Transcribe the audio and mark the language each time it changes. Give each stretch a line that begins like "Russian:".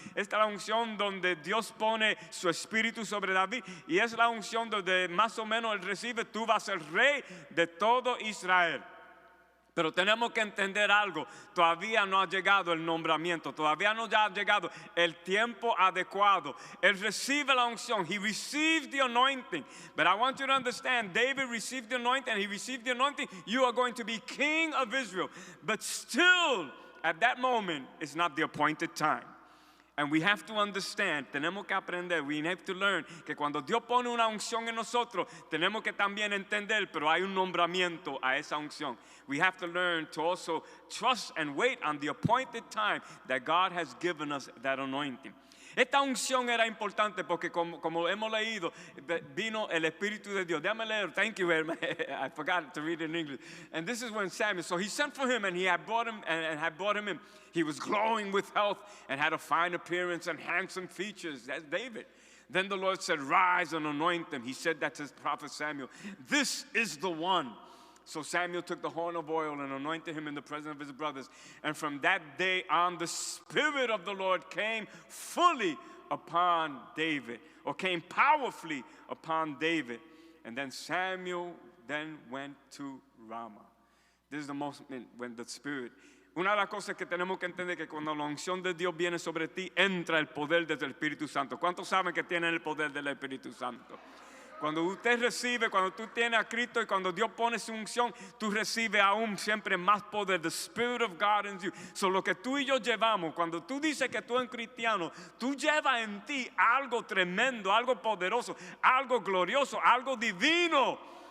Spanish: Esta es la unción donde Dios pone su espíritu sobre David. Y es la unción donde más o menos él recibe, tú vas a ser rey de todo Israel. Pero tenemos que entender algo, todavía no ha llegado el nombramiento, todavía no ha llegado el tiempo adecuado. Él recibe la unción,
English: he received the anointing. But I want you to understand, David received the anointing, he received the anointing, you are going to be king of Israel. But still, at that moment, it's not the appointed time. And we have to understand,
Spanish: tenemos que aprender,
English: we have to learn,
Spanish: que cuando Dios pone una unción en nosotros, tenemos que también entender, pero hay un nombramiento a esa unción.
English: We have to learn to also trust and wait on the appointed time that God has given us that anointing.
Spanish: Esta unción era importante porque como hemos leído, vino el Espíritu de Dios. Déjame leer,
English: thank you, I forgot to read it in English. And this is when Samuel, so he sent for him and he had brought him and had brought him in. He was glowing with health and had a fine appearance and handsome features. That's David. Then the Lord said, rise and anoint him. He said that to his prophet Samuel. This is the one. So Samuel took the horn of oil and anointed him in the presence of his brothers. And from that day on, the Spirit of the Lord came fully upon David, or came powerfully upon David. And then Samuel then went to Ramah. This is the most, when the Spirit.
Spanish: Una de las cosas que tenemos que entender es que cuando la unción de Dios viene sobre ti, entra el poder del Espíritu Santo. ¿Cuántos saben que tienen el poder del Espíritu Santo? Cuando usted recibe, cuando tú tienes a Cristo y cuando Dios pone su unción, tú recibes aún siempre más poder.
English: The Spirit of God in you.
Spanish: So lo que tú y yo llevamos, cuando tú dices que tú eres cristiano, tú llevas en ti algo tremendo, algo poderoso, algo glorioso, algo divino.